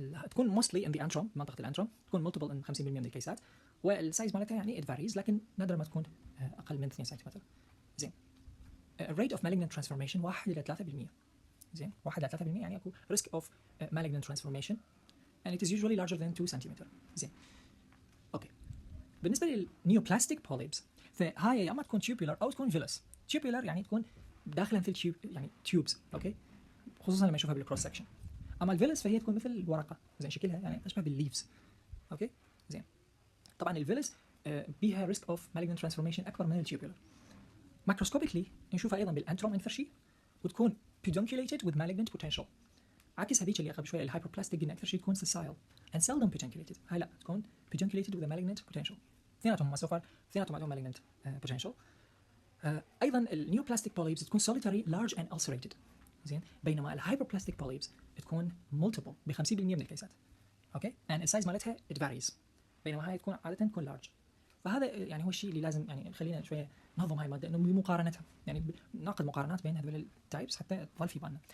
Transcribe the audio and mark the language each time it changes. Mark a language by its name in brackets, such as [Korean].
[Arabic] تكون موستلي ان ذا انتروم، منطقه الانتروم تكون ملتيبل ان 50% من الكيسات، والسايز مالتها يعني ات فاريز، لكن نادر ما تكون اقل من 2 سنتيمتر. زين. الريت اوف [English] malignant transformation [Arabic] 1 الى 3%. زين، 1 الى 3% يعني اكو [English] risk of malignant transformation and it is usually larger than 2 centimetre. [Arabic] زين. اوكي. بالنسبه للنيوبلاستيك بوليبس فهاي يا اما تكون tubular او تكون villous. tubular يعني تكون داخله مثل تيوب، يعني تيوبز. اوكي، خصوصا لما نشوفها بالكروس سكشن. اما الفيلس فهي تكون مثل الورقه، زين، شكلها يعني اشبه بالليفز. اوكي زين. طبعا الفيلس بيها ريسك اوف مالجنت ترانسفورميشن اكبر من التيوبولار. ماكروسكوبيكلي نشوفها ايضا بالانتروم انفرشي وتكون [English] pedunculated with malignant potential. [Arabic] عكس هذيك اللي قبل شويه الهايبربلاستيك قلنا اكثر شيء تكون [English] sessile and seldom pedunculated. [Arabic] هاي لا تكون [English] pedunculated with a malignant potential. اثنيناتهم so far [Arabic] اثنيناتهم عندهم [English] malignant potential. [Arabic] ايضا النيوبلاستيك polyps تكون [English] solitary large and ulcerated [Arabic] زين، بينما الهايبربلاستيك polyps تكون multiple ب 50% من الكيسات. اوكي and السايز مالتها [English] it varies، [Arabic] بينما هاي تكون عاده تكون large. فهذا يعني هو الشيء اللي لازم يعني خلينا شويه ننظم هاي الماده انه بمقارنتها، يعني ناخذ مقارنات بين هذول التايبس حتى تظل في بالنا.